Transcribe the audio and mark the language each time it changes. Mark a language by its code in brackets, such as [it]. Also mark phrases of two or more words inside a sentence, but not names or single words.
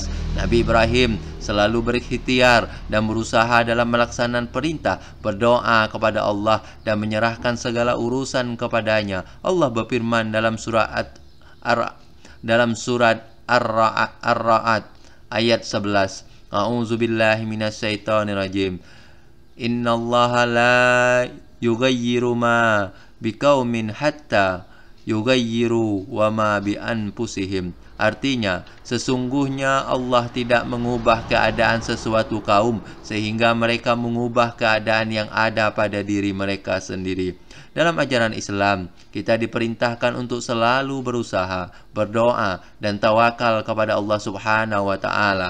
[id] Nabi Ibrahim selalu berikhtiar dan berusaha dalam melaksanakan perintah, berdoa kepada Allah dan menyerahkan segala urusan kepadanya. Allah berfirman dalam surat Ar-Ra'd ayat 11. [ar] أعوذ بالله من الشيطان الرجيم. إن الله لا يغير ما بقوم حتى يغيروا ما بأنفسهم. [id] Artinya, sesungguhnya Allah tidak mengubah keadaan sesuatu kaum sehingga mereka mengubah keadaan yang ada pada diri mereka sendiri. Dalam ajaran Islam, kita diperintahkan untuk selalu berusaha, berdoa, dan tawakal kepada Allah [ar] سبحانه وتعالى.